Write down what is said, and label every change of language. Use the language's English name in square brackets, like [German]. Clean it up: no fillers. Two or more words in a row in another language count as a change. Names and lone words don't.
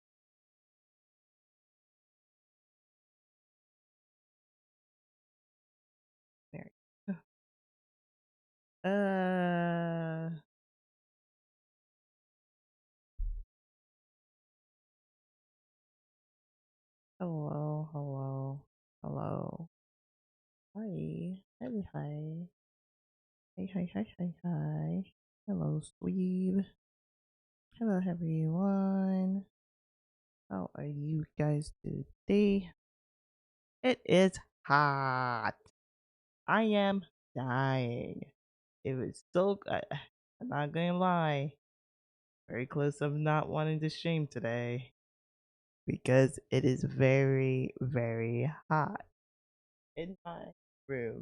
[English] There. Hello, hello, hello. Hi. Hi, hi. Hi, hi, hi, hi, hi. Hello, Sweeb. Hello, everyone. How are you guys today? It is hot. I am dying. It was so good. I'm not gonna lie. Very close of not wanting to stream today because it is very, very hot in my room.